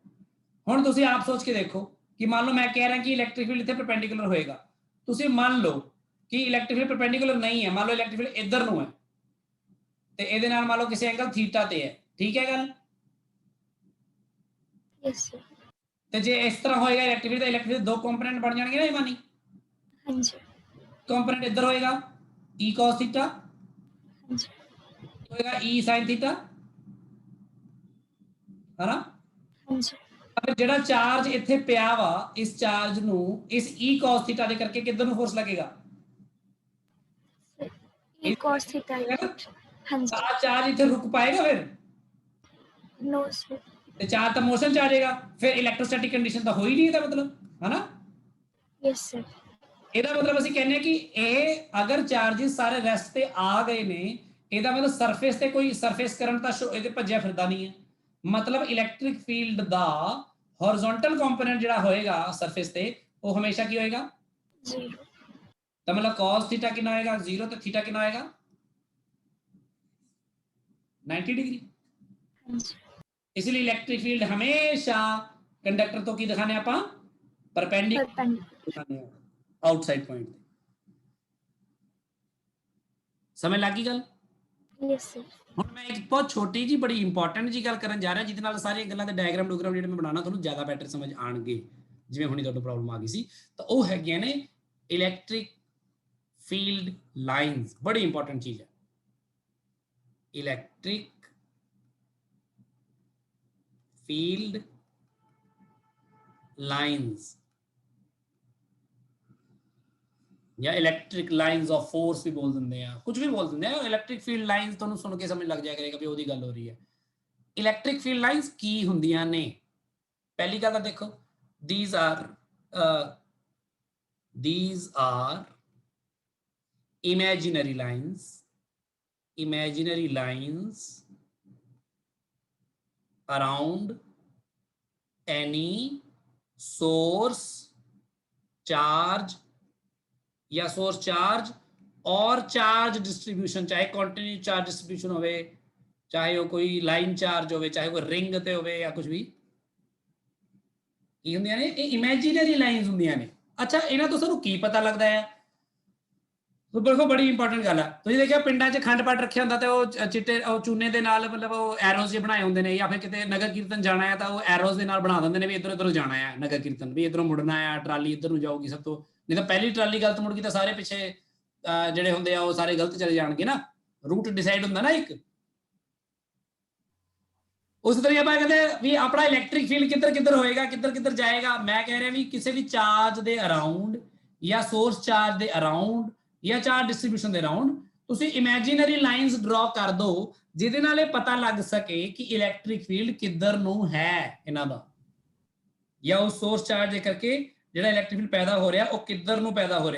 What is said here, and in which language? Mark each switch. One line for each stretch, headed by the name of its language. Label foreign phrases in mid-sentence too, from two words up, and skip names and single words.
Punjabi: ਹੁਣ ਤੁਸੀਂ ਆਪ ਸੋਚ ਕੇ ਦੇਖੋ ਕਿ ਮੰਨ ਲਓ ਮੈਂ ਕਹਿ ਰਿਹਾ ਕਿ
English: ਇਲੈਕਟ੍ਰਿਕ ਫੀਲਡ
Punjabi: ਇੱਥੇ ਪਰਪੈਂਡੀਕੂਲਰ ਹੋਏਗਾ, ਤੁਸੀਂ ਮੰਨ ਲਓ ਕਿ
English: ਇਲੈਕਟ੍ਰਿਕ ਫੀਲਡ ਪਰਪੈਂਡੀਕੂਲਰ
Punjabi: ਨਹੀਂ ਹੈ, ਮੰਨ ਲਓ
English: ਇਲੈਕਟ੍ਰਿਕ ਫੀਲਡ
Punjabi: ਇੱਧਰ ਨੂੰ ਹੈ ਤੇ ਇਹਦੇ ਨਾਲ ਮੰਨ ਲਓ ਕਿਸੇ
English: ਐਂਗਲ ਥੀਟਾ
Punjabi: ਤੇ ਹੈ, ਠੀਕ ਹੈ ਗੱਲ।
English: yes sir.
Punjabi: ਤੇ ਜੇ ਇਸ ਤਰ੍ਹਾਂ ਹੋਏਗਾ
English: ਇਲੈਕਟ੍ਰਿਕ ਫੀਲਡ,
Punjabi: ਤਾਂ
English: ਇਲੈਕਟ੍ਰਿਕ ਫੀਲਡ
Punjabi: ਦੋ ਕੰਪੋਨੈਂਟ ਬਣ ਜਾਣਗੇ ਨਾ ਇਹ ਮਾਨੀ, ਹਾਂ ਜੀ ਕੰਪੋਨੈਂਟ ਇੱਧਰ ਹੋਏਗਾ
English: e cos theta,
Punjabi: ਹਾਂ ਜੀ ਹੋਏਗਾ
English: e sin theta,
Punjabi: ਹੈ ਨਾ। ਹਾਂ ਜੀ ਅਗਰ ਜਿਹੜਾ ਚਾਰਜ ਇੱਥੇ ਪਿਆ ਵਾ, ਇਸ ਚਾਰਜ ਨੂੰ ਇਸ
English: e cos theta
Punjabi: ਦੇ ਕਰਕੇ ਕਿੱਧਰ ਨੂੰ ਫੋਰਸ ਲੱਗੇਗਾ,
English: e cos theta effect.
Punjabi: ਹਾਂ ਜੀ ਆ ਚਾਰਜ ਇੱਥੇ ਰੁਕ ਪਾਏਗਾ ਫਿਰ,
English: no sir.
Punjabi: ਤੇ ਚਾਰਜ ਤਾਂ ਮੋਸ਼ਨ ਚ ਆ ਜਾਏਗਾ, ਫਿਰ
English: ਇਲੈਕਟ੍ਰੋਸਟੈਟਿਕ ਕੰਡੀਸ਼ਨ
Punjabi: ਤਾਂ ਹੋ ਹੀ ਨਹੀਂ ਇਹਦਾ ਮਤਲਬ, ਹੈ ਨਾ।
English: yes sir.
Punjabi: ਇਹਦਾ ਮਤਲਬ ਅਸੀਂ ਕਹਿੰਦੇ ਕਿ ਇਹ ਅਗਰ ਚਾਰजेस ਸਾਰੇ ਰੈਸਟ ਤੇ ਆ ਗਏ ਨੇ, ਇਹਦਾ ਮਤਲਬ ਸਰਫੇਸ ਤੇ ਕੋਈ
English: ਸਰਫੇਸ ਕਰੰਟ
Punjabi: ਤਾਂ ਇਹਦੇ ਭੱਜਿਆ ਫਿਰਦਾ ਨਹੀਂ ਹੈ, ਮਤਲਬ
English: ਇਲੈਕਟ੍ਰਿਕ ਫੀਲਡ
Punjabi: ਦਾ
English: ਹੌਰੀਜ਼ੌਂਟਲ ਕੰਪੋਨੈਂਟ
Punjabi: ਜਿਹੜਾ ਹੋਏਗਾ ਸਰਫੇਸ ਤੇ, ਉਹ ਹਮੇਸ਼ਾ ਕੀ ਹੋਏਗਾ, 0। ਤਾਂ ਮਤਲਬ
English: cos theta
Punjabi: ਕਿੰਨਾ ਹੋਏਗਾ 0, ਤੇ ਥੀਟਾ ਕਿੰਨਾ ਹੋਏਗਾ 90 डिग्री। ਹਾਂ ਜੀ इसलिए
English: electric field
Punjabi: ਹਮੇਸ਼ਾ ਕੰਡਕਟਰ ਤੋ ਕੀ ਦਿਖਾਣੇ ਆਪ ਪਰਪੈਂਡੀਕੂਲਰ परपेंडिकुलर।
English: outside point,
Punjabi: ਸਮਝ ਲੱਗੀ ਗੱਲ।
English: yes sir.
Punjabi: ਹੁਣ ਮੈਂ ਇੱਕ ਬਹੁਤ ਛੋਟੀ ਜੀ ਬੜੀ ਇੰਪੋਰਟੈਂਟ ਜੀ ਗੱਲ ਕਰਨ ਜਾ ਰਿਹਾ, ਜਿਹਦੇ ਨਾਲ ਸਾਰੀਆਂ ਗੱਲਾਂ ਦੇ ਡਾਇਗਰਾਮ ਡੂਗਰਾਮ ਜਿਹੜੇ ਮੈਂ ਬਣਾਉਣਾ ਤੁਹਾਨੂੰ ਜ਼ਿਆਦਾ ਬੈਟਰ ਸਮਝ ਆਣਗੇ, ਜਿਵੇਂ ਹੁਣੀ ਤੁਹਾਨੂੰ ਪ੍ਰੋਬਲਮ ਆ ਗਈ ਸੀ। ਤਾਂ ਉਹ ਹੈਗੀਆਂ ਨੇ
English: ਇਲੈਕਟ੍ਰਿਕ ਫੀਲਡ ਲਾਈਨਸ,
Punjabi: ਬੜੀ ਇੰਪੋਰਟੈਂਟ ਚੀਜ਼ ਹੈ
English: electric field lines
Punjabi: या
English: electric lines of force
Punjabi: ਭੀ ਬੋਲ ਦਿੰਦੇ ਹੈਂ, ਕੁਛ ਭੀ ਬੋਲ ਦਿੰਦੇ ਹੈਂ।
English: electric field lines
Punjabi: ਤੁਹਾਨੂ ਸੁਣ ਕੇ ਸਮਝ ਲੱਗ ਜਾਇਆ ਕਰੇਗਾ ਭੀ ਓਦੀ ਗੱਲ ਹੋ ਰਹੀ ਹੈ।
English: electric field lines
Punjabi: ਕੀ ਹੁੰਦੀਆਂ ਨੇ, ਪਹਿਲੀ ਗੱਲ ਤਾਂ ਦੇਖੋ
English: these are imaginary lines around any source charge
Punjabi: या
English: source charge
Punjabi: और
English: charge distribution,
Punjabi: चाहे
English: continue charge distribution
Punjabi: ਹੋਵੇ, ਚਾਹੇ ਵੋ ਕੋਈ
English: line charge
Punjabi: ਹੋਵੇ, ਚਾਹੇ ਕੋਈ ਰਿੰਗ ਤੇ ਹੋਵੇ ਯਾ ਕੁਛ ਭੀ, ਕੀ ਹੁੰਦੀਆਂ ਨੇ ਯੇ
English: imaginary lines
Punjabi: ਹੁੰਦੀਆਂ ਨੇ। ਅੱਛਾ ਇਨ੍ਹਾਂ ਤੋ ਸਾਨੂ ਕੀ ਪਤਾ ਲਗਦਾ ਹੈ, ਤੋ ਦੇਖੋ ਬੜੀ ਇੰਪੋਰਟੈਂਟ ਗੱਲ ਹੈ। ਤੁਸੀਂ ਦੇਖਿਆ ਪਿੰਡਾਂ 'ਚ ਖੰਡ ਪਾਠ ਰੱਖੇ ਹੁੰਦਾ ਤੇ ਓਹ ਚਿੱਟੇ ਚੂਨੇ ਦੇ ਨਾਲ ਮਤਲਬ ਓਹ ਐਰੋਜ਼ ਜੇ ਬਣਾਏ ਹੁੰਦੇ ਨੇ, ਯਾ ਫਿਰ ਕਿਤੇ ਨਗਰ ਕੀਰਤਨ ਜਾਣਾ ਹੈ ਤੋ ਓਹ ਐਰੋਜ਼ ਦੇ ਨਾਲ ਬਣਾ ਦਿੰਦੇ ਨੇ ਭੀ ਇਧਰ ਉਧਰ ਜਾਣਾ ਹੈ ਨਗਰ ਕੀਰਤਨ, ਭੀ ਇਧਰੋਂ ਮੁੜਨਾ ਹੈ, ਟ੍ਰਾਲੀ ਇਧਰ ਨੂੰ ਜਾਊਗੀ ਸਭ ਤੋ, ਨਹੀਂ ਤੋ ਪਹਿਲੀ ਟ੍ਰਾਲੀ ਗਲਤ ਮੁੜ ਗਈ ਤੋ ਸਾਰੇ ਪਿੱਛੇ ਜਿਹੜੇ ਹੁੰਦੇ ਆ ਉਹ ਸਾਰੇ ਗਲਤ ਚਲੇ ਜਾਣਗੇ ਨਾ,
English: ਰੂਟ ਡਿਸਾਈਡ
Punjabi: ਹੁੰਦਾ ਨਾ ਇੱਕ। ਉਸ ਤਰ੍ਹਾਂ ਆਪਾਂ ਕਹਿੰਦੇ ਵੀ ਆਪਣਾ
English: ਇਲੈਕਟ੍ਰਿਕ ਫੀਲਡ
Punjabi: ਕਿੱਧਰ ਕਿੱਧਰ ਹੋਏਗਾ, ਕਿੱਧਰ ਕਿੱਧਰ ਜਾਏਗਾ। ਮੈਂ ਕਹਿ ਰਿਹਾ ਵੀ ਕਿਸੇ ਵੀ ਚਾਰਜ ਦੇ ਅਰਾਊਂਡ ਜਾਂ
English: ਸੋਰਸ ਚਾਰਜ
Punjabi: ਦੇ ਅਰਾਊਂਡ ਜਾਂ
English: ਚਾਰਜ ਡਿਸਟ੍ਰੀਬਿਊਸ਼ਨ
Punjabi: ਦੇ ਅਰਾਊਂਡ ਤੁਸੀਂ
English: ਇਮੇਜਿਨਰੀ ਲਾਈਨਸ ਡਰਾ
Punjabi: ਕਰ ਦਿਓ, ਜਿਹਦੇ ਨਾਲ ਇਹ ਪਤਾ ਲੱਗ ਸਕੇ ਕਿ
English: ਇਲੈਕਟ੍ਰਿਕ ਫੀਲਡ
Punjabi: ਕਿੱਧਰ ਨੂੰ ਹੈ ਇਹਨਾਂ ਦਾ, ਜਾਂ ਉਹ
English: ਸੋਰਸ ਚਾਰਜ
Punjabi: ਦੇ ਕਰਕੇ ਜਿਹੜਾ
English: ਇਲੈਕਟ੍ਰਿਕ ਫੀਲਡ
Punjabi: ਪੈਦਾ ਹੋ ਰਿਹਾ ਉਹ ਕਿੱਧਰ ਨੂੰ ਪੈਦਾ ਹੋ ਰਿਹਾ।